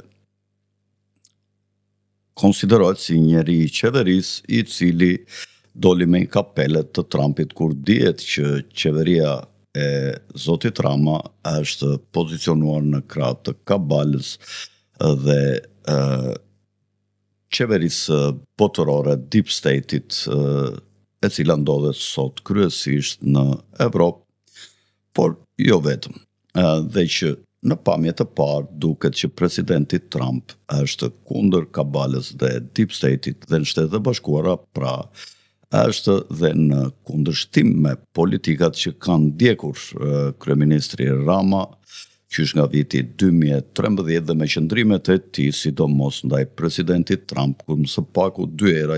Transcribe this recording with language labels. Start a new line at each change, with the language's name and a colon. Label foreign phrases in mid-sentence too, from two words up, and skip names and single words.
Albanian: konsiderohet si njeri i qeverisë i cili doli me një kapele të Trumpit kur dihet që qeveria e zotit Rama është pozicionuar në krah të kabalës dhe qeverisë botërore,
English: deep state-it,
Albanian: e cila ndodhet sot kryesisht në Evropë, por jo vetëm. Dhe që në pamje të parë duket që presidenti Trump është kundër kabalës dhe
English: deep state-it
Albanian: dhe në Shtetet e Bashkuara, pra është dhe në kundërshtim me politikat që kanë ndjekur kryeministri Rama qysh nga viti 2013 dhe me qëndrimet e tij sidomos ndaj presidentit Trump, ku së paku 2 hera